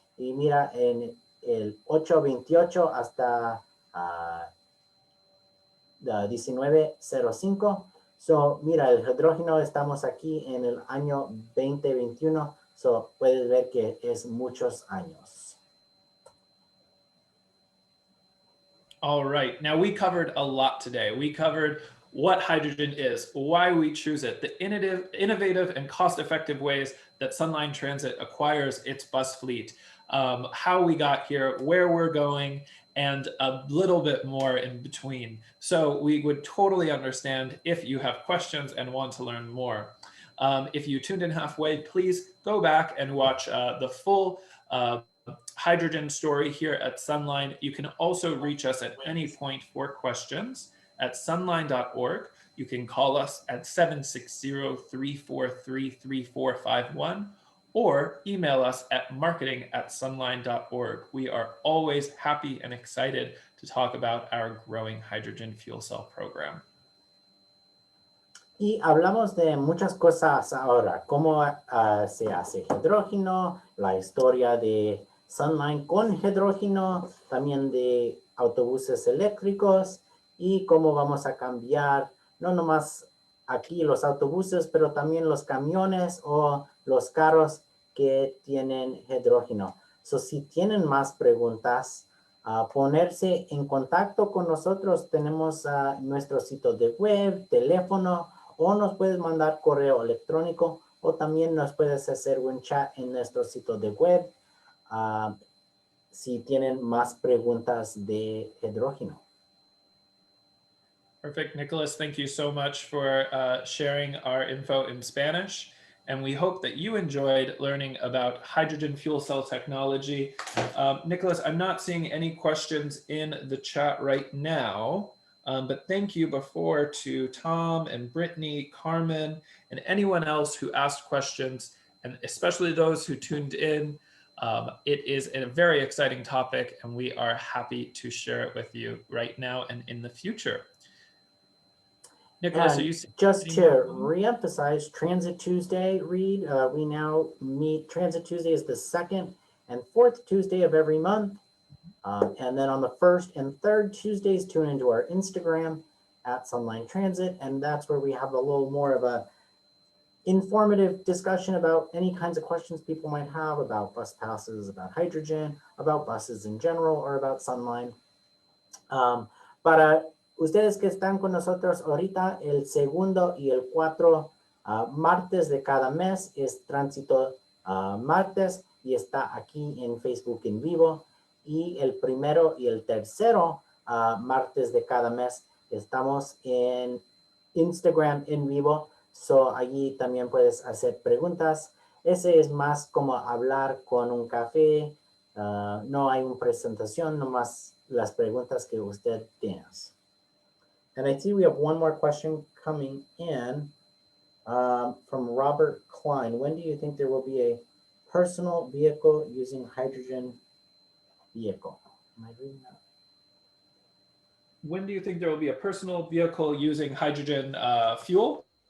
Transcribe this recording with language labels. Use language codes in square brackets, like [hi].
[es] Y mira, en el 828 hasta 1905. So, mira, el hidrógeno, estamos aquí en el año 2021. So, puedes ver que es muchos años. [en] All right. Now, we covered a lot today. We covered what hydrogen is, why we choose it, the innovative and cost-effective ways that SunLine Transit acquires its bus fleet, how we got here, where we're going, and a little bit more in between. So we would totally understand if you have questions and want to learn more. If you tuned in halfway, please go back and watch the full hydrogen story here at SunLine. You can also reach us at any point for questions at sunline.org. You can call us at 760-343-3451 or email us at marketing@sunline.org. We are always happy and excited to talk about our growing hydrogen fuel cell program. [es] Y hablamos de muchas cosas ahora, cómo se hace hidrógeno, la historia de SunLine con hidrógeno, también de autobuses eléctricos y cómo vamos a cambiar, no nomás aquí los autobuses, pero también los camiones o los carros que tienen hidrógeno. So, si tienen más preguntas, ponerse en contacto con nosotros. Tenemos nuestro sitio de web, teléfono, o nos puedes mandar correo electrónico, o también nos puedes hacer un chat en nuestro sitio de web si tienen más preguntas de hidrógeno. [en] Perfect. Nicholas, thank you so much for sharing our info in Spanish. And we hope that you enjoyed learning about hydrogen fuel cell technology. Nicholas, I'm not seeing any questions in the chat right now. But thank you before to Tom and Brittany, Carmen, and anyone else who asked questions, and especially those who tuned in. It is a very exciting topic, and we are happy to share it with you right now and in the future. Nicholas, and are you just to reemphasize Transit Tuesday, Reed, we now meet. Transit Tuesday is the second and fourth Tuesday of every month. And then on the first and third Tuesdays, tune into our Instagram at SunLine Transit. And that's where we have a little more of a informative discussion about any kinds of questions people might have about bus passes, about hydrogen, about buses in general, or about SunLine. [es] Para ustedes que están con nosotros ahorita, el segundo y el 4 martes de cada mes es Tránsito Martes y está aquí en Facebook en vivo. Y el primero y el tercero martes de cada mes estamos en Instagram en vivo. So allí también puedes hacer preguntas. Ese es más como hablar con un café. No hay una presentación, nomás las preguntas que usted tiene. [en] And I see we have one more question coming in from Robert Klein. When do you think there will be a personal vehicle using hydrogen vehicle? Am I reading that? When do you think there will be a personal vehicle using hydrogen fuel?